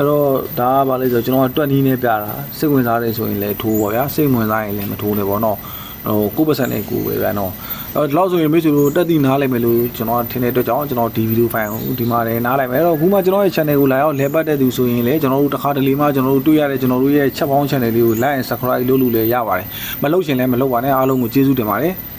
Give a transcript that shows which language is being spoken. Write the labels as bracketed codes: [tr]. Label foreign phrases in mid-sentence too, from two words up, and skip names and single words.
[my] တော့ဒါကဘာလဲဆိုတော့ကျွန်တော်ကတွက်နီးနဲ့ပြတာစိတ်ဝင်စားတယ်ဆိုရင်လည်းထိုးပေါ့ဗျာစိတ်ဝင်စားရင်လည်းမထိုးနဲ့ပေါ့နော်ဟို9%နဲ့9ပဲဗျာနော်အဲ့တော့ဒီလောက်ဆိုရင်မိတ်ဆွေတို့တက်တည်နားလိုက်မယ်လို့ကျွန်တော်ထင်တဲ့အတွက်ကြောင့်ကျွန်တော်ဒီဗီဒီယိုဖိုင်ကိုဒီမှာလည်းနားလိုက်မယ်အဲ့တော့အခုမှကျွန်တော်ရဲ့ channel ကိုလာရောက်လဲပတ်တဲ့သူဆိုရင်လည်းကျွန်တော်တို့တစ်ခါတလေမှကျွန်တော်တို့တွေ့ရတဲ့ကျွန်တော်တို့ရဲ့ချက်ပေါင်း channel လေးကို [en] like and subscribe [my] လုပ်လို့လည်းရပါတယ်မလုပ်ရှင်လည်းမလုပ်ပါနဲ့အားလုံးကိုကျေးဇူးတင်ပါတယ်